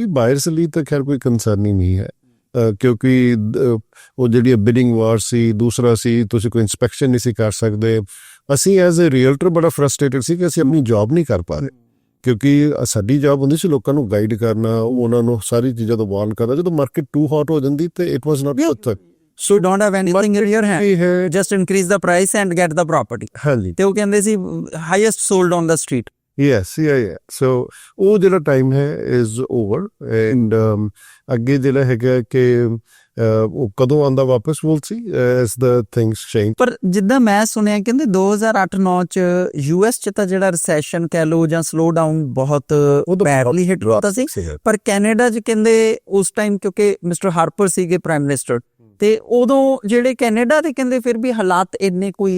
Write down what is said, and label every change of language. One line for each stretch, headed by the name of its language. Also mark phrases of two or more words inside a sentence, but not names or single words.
Punjabi: ਬਾਇਰਸ ਲਈ ਤਾਂ ਖੈਰ ਕੋਈ ਕੰਸਰਨ ਹੀ ਨਹੀਂ ਹੈ, ਕਿਉਂਕਿ ਉਹ ਜਿਹੜੀ ਬਿਡਿੰਗ ਵਾਰ ਸੀ, ਦੂਸਰਾ ਸੀ ਤੁਸੀਂ ਕੋਈ ਇੰਸਪੈਕਸ਼ਨ ਨਹੀਂ ਸੀ ਕਰ ਸਕਦੇ। ਅਸੀਂ
English: as a realtor
Punjabi: ਬੜਾ ਫਰਸਟ੍ਰੇਟਡ ਸੀ ਕਿ ਅਸੀਂ ਆਪਣੀ ਜੌਬ ਨਹੀਂ ਕਰ ਪਾ ਰਹੇ, ਕਿਉਂਕਿ ਸਾਡੀ ਜੌਬ ਹੁੰਦੀ ਸੀ ਲੋਕਾਂ ਨੂੰ ਗਾਈਡ ਕਰਨਾ, ਉਹਨਾਂ ਨੂੰ ਸਾਰੀ ਚੀਜ਼ਾਂ ਤੋਂ ਵਾਰਨ ਕਰਨਾ। ਜਦੋਂ
English: market too hot
Punjabi: ਹੋ ਜਾਂਦੀ ਤੇ
English: it was not good. So you don't have anything in your hand, just increase the price and get the property.
Punjabi: ਹਾਂਜੀ, ਤੇ ਉਹ ਕਹਿੰਦੇ ਸੀ
English: highest sold on the street. yes, yeah. So
Punjabi: ਉਹ ਜਿਹੜਾ ਟਾਈਮ ਹੈ
English: is over and
Punjabi: ਅੱਗੇ ਜਿਹੜਾ ਹੈਗਾ ਕਿ ਉਹ ਕਦੋਂ ਆਉਂਦਾ ਵਾਪਸ
English: we'll see as the things change.
Punjabi: ਪਰ ਜਿੱਦਾਂ ਮੈਂ ਸੁਣਿਆ ਕਹਿੰਦੇ 2008-9 ਚ ਯੂਐਸ ਚ ਤਾਂ ਜਿਹੜਾ ਰਿਸੈਸ਼ਨ ਕਹਿ ਲੋ ਜਾਂ
English: slow down
Punjabi: ਬਹੁਤ
English: badly hit
Punjabi: ਹੋਤਾ ਸੀ, ਪਰ ਕੈਨੇਡਾ ਚ ਕਹਿੰਦੇ ਉਸ ਟਾਈਮ ਕਿਉਂਕਿ ਮਿਸਟਰ ਹਾਰਪਰ ਸੀਗੇ
English: prime minister,
Punjabi: ਤੇ ਉਦੋਂ ਜਿਹੜੇ ਕੈਨੇਡਾ ਦੇ ਕਹਿੰਦੇ ਫਿਰ ਵੀ ਹਾਲਾਤ ਇੰਨੇ ਕੋਈ